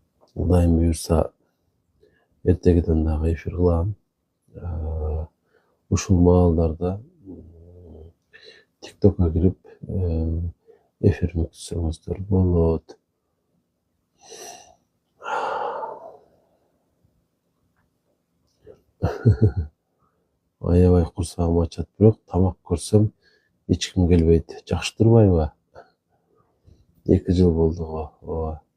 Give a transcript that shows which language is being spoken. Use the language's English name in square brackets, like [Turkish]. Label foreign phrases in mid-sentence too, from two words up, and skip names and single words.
[Kyrgyz] Kudayım buyursa ertegeden dagı efir kılam. Uşul maallarda TikTok'a girip efirimi tutsanızdır bolot. Аябай курсагым ачат, бирок тамак көрсөм эч ким келбейт. Жакшы турбайбы? 2 жыл болду го. Ооба.